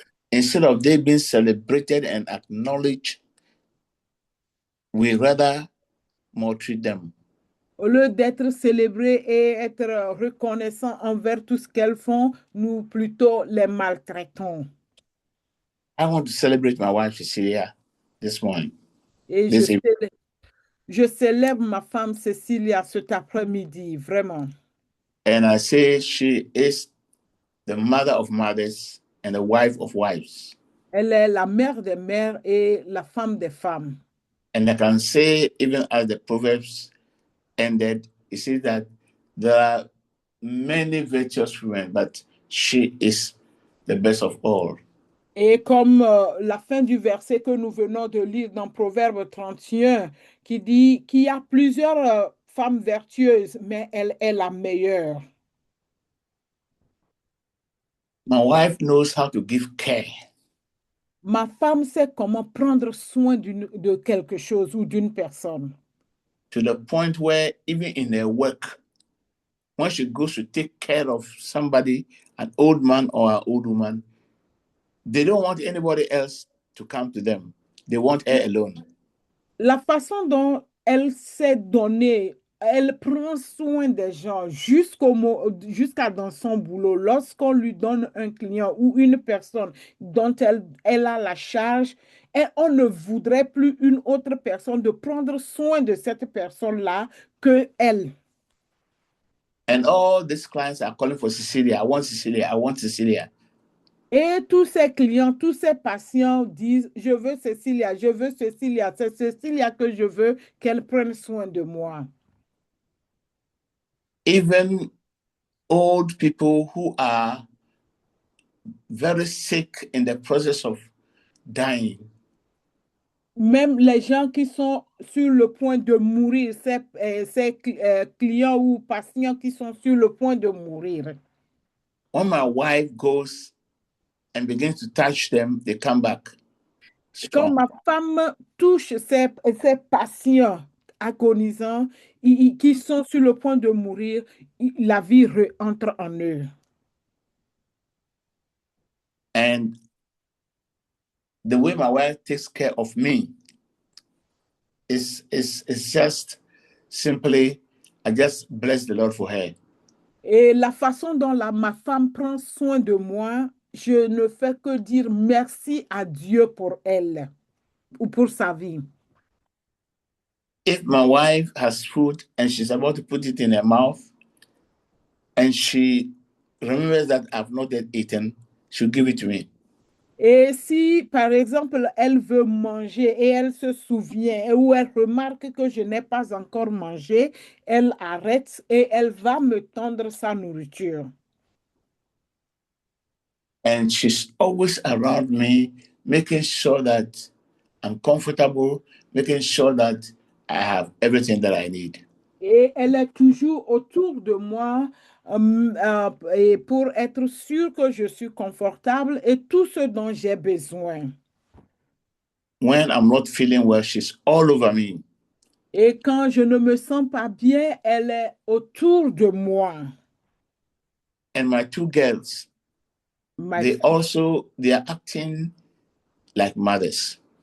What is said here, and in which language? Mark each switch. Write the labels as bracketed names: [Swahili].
[English] Instead of they being celebrated and acknowledged, we rather maltreat them. [French] Au lieu d'être célébrés et être reconnaissants envers tout ce qu'elles font, nous plutôt les maltraitons. [English] I want to celebrate my wife Cecilia this morning. [French] Et [English] This evening. [French] je célèbre ma femme Cécilia cet après-midi, vraiment. [English] And I say she is the mother of mothers and the wife of wives. [French] Elle est la mère des mères et la femme des femmes. [English] And I can say, even as the Proverbs ended, it says that there are many virtuous women, but she is the best of all. [French] Et comme la fin du verset que nous venons de lire dans Proverbe 31, qui dit qu'il y a plusieurs femmes vertueuses, mais elle est la meilleure. [English] My wife knows how to give care. [French] Ma femme sait comment prendre soin de quelque chose ou d'une personne. [English] To the point where even in her work, when she goes to take care of somebody, an old man or an old woman, they don't want anybody else to come to them. They want her alone. [French] La façon dont elle s'est donnée, elle prend soin des gens jusqu'à dans son boulot. Lorsqu'on lui donne un client ou une personne dont elle a la charge, et on ne voudrait plus une autre personne de prendre soin de cette personne-là que elle. [English] And all these clients are calling for Cecilia. I want Cecilia. I want Cecilia. [French] Et tous ces clients, tous ces patients disent, je veux Cecilia, je veux Cecilia. C'est Cecilia que je veux qu'elle prenne soin de moi. [English] Even old people who are very sick in the process of dying. [French] Même les gens qui sont sur le point de mourir, ces clients ou patients qui sont sur le point de mourir. [English] When my wife goes and begins to touch them, they come back [French] Quand [English] strong. [French] ma femme touche ces patients agonisants qui sont sur le point de mourir, la vie entre en eux. [English] And the way my wife takes care of me is just simply, I just bless the Lord for her. [French] Et la façon dont ma femme prend soin de moi, je ne fais que dire merci à Dieu pour elle ou pour sa vie. [English] If my wife has food and she's about to put it in her mouth and she remembers that I've not yet eaten, she'll give it to me. [French] Et si, par exemple, elle veut manger et elle se souvient ou elle remarque que je n'ai pas encore mangé, elle arrête et elle va me tendre sa nourriture. [English] And she's always around me, making sure that I'm comfortable, making sure that I have everything that I need. [French] Et elle est toujours autour de moi et pour être sûre que je suis confortable et tout ce dont j'ai besoin. [English] When I'm not feeling well, she's all over me. [French] Et quand je ne me sens pas bien, elle est autour de moi. [English] And my two girls, they are acting like mothers.